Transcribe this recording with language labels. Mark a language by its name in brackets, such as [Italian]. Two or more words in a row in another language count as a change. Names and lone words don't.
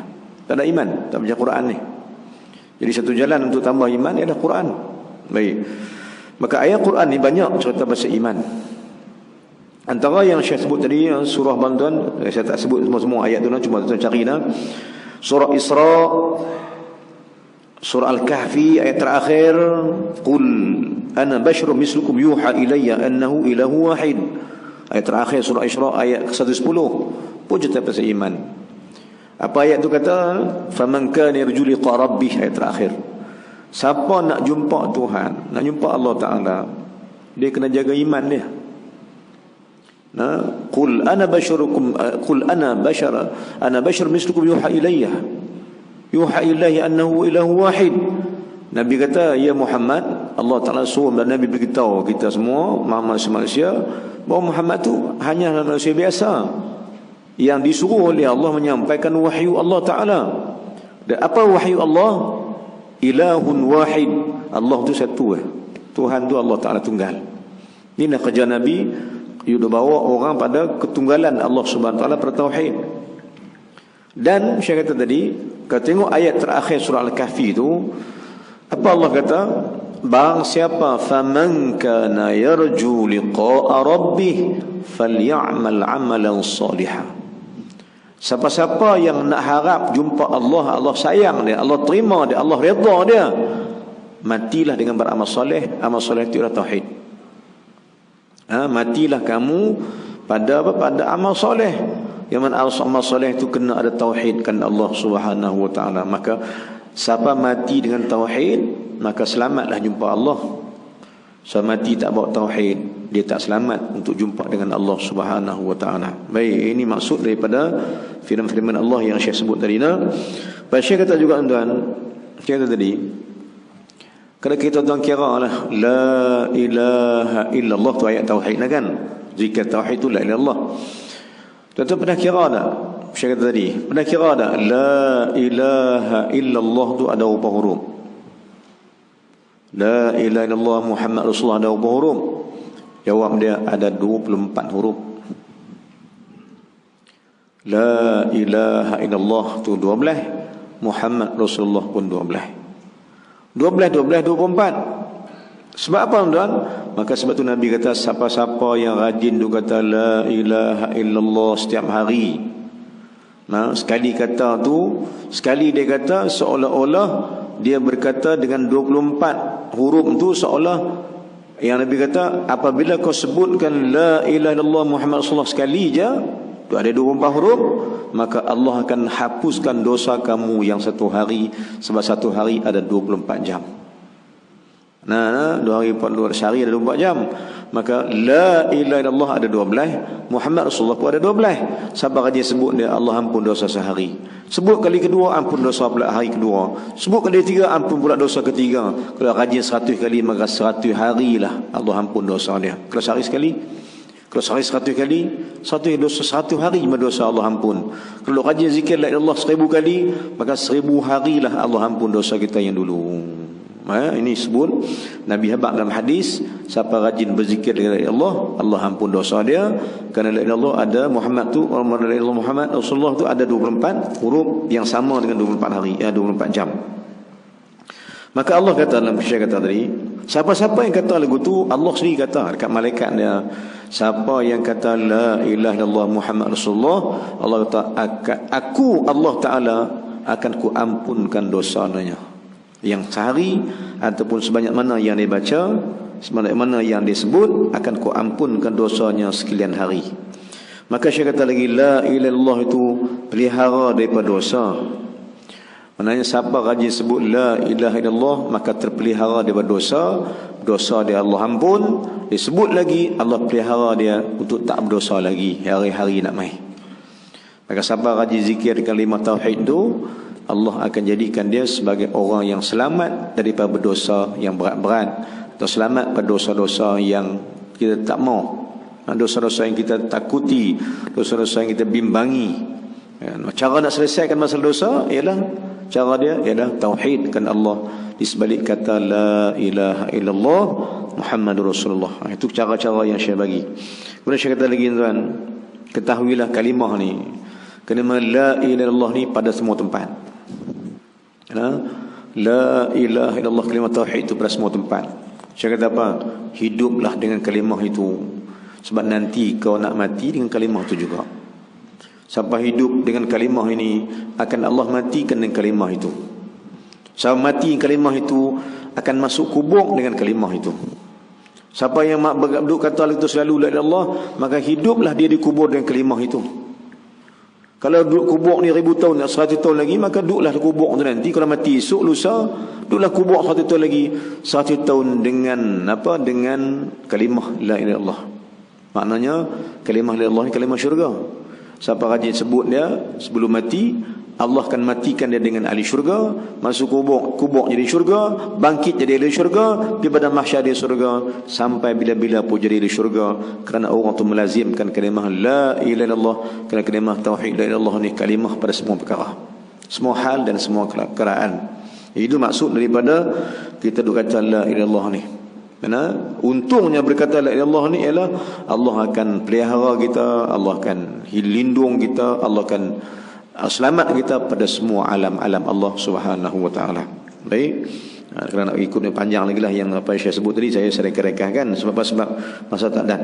[Malay] Tak ada iman, tak baca Quran ni. Jadi satu jalan untuk tambah iman ialah Quran. Baik. Maka ayat Quran ni banyak cerita pasal iman. Antara yang Syekh sebut tadi surah bantuan, saya tak sebut semua ayat tu lah, cuma tuan cari dah. Surah Isra, surah Al-Kahfi ayat terakhir, [Arabic] قل أنا بشر مثلكم يوحى إلي أنه إله واحد [Malay] Ayat terakhir surah Isra ayat ke-110 pun cerita pasal iman. Apa ayat tu kata? [Arabic] فمن كان يرجو لقاء ربه, [Malay] ayat terakhir. Siapa nak jumpa Tuhan, nak jumpa Allah Taala, dia kena jaga iman dia. [Arabic] قل أنا بشر مثلكم يوحى إلي أنه إله واحد. [Malay] Nabi kata, ya Muhammad, Allah Ta'ala suruh dan Nabi beritahu kita semua, manusia, bahawa Muhammad tu hanyalah manusia biasa yang disuruh oleh Allah menyampaikan wahyu Allah Ta'ala. Dan apa wahyu Allah? [Arabic] إله واحد. [Malay] Allah tu satu. Tuhan tu Allah Ta'ala tunggal. Ini kerja Nabi, dia bawa orang pada ketunggalan Allah [Arabic] سبحانه وتعالى [Malay] pada tauhid. Dan saya kata tadi, kalau tengok ayat terakhir surah Al-Kahfi tu, apa Allah kata? [Arabic] Barang siapa فمن كان يرجو لقاء ربه فليعمل عملا صالحا. [Malay] Siapa-siapa yang nak harap jumpa Allah, Allah sayang dia, Allah terima dia, Allah redha dia, matilah dengan beramal soleh. Amal soleh itu adalah tauhid. Matilah kamu pada apa? Pada amal soleh. Yang mana amal soleh itu kena ada tauhid kan Allah [Arabic] سبحانه وتعالى. [Malay] Maka siapa mati dengan tauhid, maka selamatlah jumpa Allah. Siapa mati tak bawa tauhid, dia tak selamat untuk jumpa dengan Allah [Arabic] سبحانه وتعالى. [Malay] Baik, ini maksud daripada firman-firman Allah yang Syekh sebut tadi. Baik, Syekh kata juga tuan, Syekh kata tadi, kalau kita tuan kira lah [Arabic] لا إله إلا الله [Malay] tu ayat tauhid kan, zikir tauhid tu [Arabic] لا إله إلا الله. [Malay] Tuan pernah kira tak? Syekh kata tadi, pernah kira tak [Arabic] لا إله إلا الله [Malay] tu ada berapa huruf? [Arabic] لا إله إلا الله محمد رسول الله [Malay] ada berapa huruf? Jawab dia ada 24 huruf. [Arabic] لا إله إلا الله [Malay] tu 12, [Arabic] محمد رسول الله [Malay] pun 12. 24. Sebab apa tuan? Maka sebab tu Nabi kata, siapa-siapa yang rajin tu kata [Arabic] لا إله إلا الله [Malay] setiap hari, sekali kata tu, sekali dia kata seolah-olah dia berkata dengan 24 huruf tu, seolah yang Nabi kata apabila kau sebutkan [Arabic] لا إله إلا الله محمد رسول الله [Malay] sekali je, tu ada 24 huruf, maka Allah akan hapuskan dosa kamu yang satu hari. Sebab satu hari ada 24 jam. 2 hari 4 sehari ada 24 jam. Maka [Arabic] لا إله إلا الله [Malay] ada 12, [Arabic] محمد رسول الله [Malay] pun ada 12. Sabar dia sebut dia, Allah ampun dosa sehari. Sebut kali kedua, ampun dosa pula hari kedua. Sebut kali ketiga, ampun pula dosa ketiga. Kalau rajin 100 kali, maka 100 hari lah Allah ampun dosa dia. Kalau sehari sekali, kalau sehari 100 kali, 100 dosa 100 hari dosa Allah ampun. Kalau rajin zikir [Arabic] لا إله إلا الله [Malay] 1000 kali, maka 1000 hari lah Allah ampun dosa kita yang dulu. Ini sebut Nabi habaq dalam hadis, siapa rajin berzikir [Arabic] لا إله إلا الله, [Malay] Allah ampun dosa dia. Kerana [Arabic] لا إله إلا الله [Malay] ada Muhammad tu, [Arabic] محمد رسول الله [Malay] tu ada 24 huruf yang sama dengan 24 hari, 24 jam. Maka Allah kata dalam syariat kata tadi, siapa-siapa yang kata lagu tu, Allah sendiri kata dekat malaikat dia, siapa yang kata [Arabic] لا إله إلا الله محمد رسول الله, [Malay] Allah kata aku Allah Ta'ala akan ku ampunkan dosanya yang sehari ataupun sebanyak mana yang dia baca, sebanyak mana yang dia sebut, akan ku ampunkan dosanya sekalian hari. Maka saya kata lagi, [Arabic] لا إله إلا الله [Malay] itu pelihara daripada dosa. Maknanya siapa rajin sebut [Arabic] لا إله إلا الله, [Malay] maka terpelihara daripada dosa. Dosa dia Allah ampun. Dia sebut lagi, Allah pelihara dia untuk tak berdosa lagi hari-hari nak mai. Maka siapa rajin zikir kalimah tauhid tu, Allah akan jadikan dia sebagai orang yang selamat daripada berdosa yang berat-berat, atau selamat pada dosa-dosa yang kita tak mau, dosa-dosa yang kita takuti, dosa-dosa yang kita bimbangi. Cara nak selesaikan masalah dosa ialah, cara dia ialah tauhidkan Allah di sebalik kata [Arabic] لا إله إلا الله محمد رسول الله. [Malay] Itu cara-cara yang saya bagi. Kemudian saya kata lagi tuan, ketahuilah kalimah ni, kalimah [Arabic] لا إله إلا الله [Malay] ni pada semua tempat. [Arabic] لا إله إلا الله [Malay] kalimah tauhid itu pada semua tempat. Saya kata apa? Hiduplah dengan kalimah itu. Sebab nanti kau nak mati dengan kalimah itu juga. Sampai hidup dengan kalimah ini, akan Allah matikan dengan kalimah itu. Sampai mati kalimah itu, akan masuk kubur dengan kalimah itu. Siapa yang duduk kata itu selalu [Arabic] لا إله إلا الله, [Malay] maka hiduplah dia dikubur dengan kalimah itu. Kalau duduk kubur ni 1000 tahun, 100 tahun lagi, maka duduklah kubur tu nanti. Kalau mati esok, lusa, duduklah kubur 100 tahun lagi. 100 tahun dengan apa? Dengan kalimah [Arabic] لا إله إلا الله. [Malay] Maknanya kalimah [Arabic] لا إله إلا الله [Malay] ni kalimah syurga. Siapa rajin sebut dia sebelum mati, Allah akan matikan dia dengan ahli syurga, masuk kubur jadi syurga, bangkit jadi ahli syurga, di badan mahsyar dia syurga, sampai bila-bila pun jadi ahli syurga, kerana orang tu melazimkan kalimah [Arabic] لا إله إلا الله. [Malay] Kerana kalimah tauhid [Arabic] لا إله إلا الله [Malay] ni kalimah pada semua perkara, semua hal dan semua keadaan. Itu maksud daripada kita duk kata [Arabic] لا إله إلا الله [Malay] ni. Karena untungnya berkata [Arabic] لا إله إلا الله [Malay] ni ialah Allah akan pelihara kita, Allah akan lindung kita, Allah akan selamat kita pada semua alam-alam Allah [Arabic] سبحانه وتعالى. [Malay] Baik. Kerana nak ikutnya panjang lagi lah yang apa saya sebut tadi, saya rekahkan sebab masa tak dan.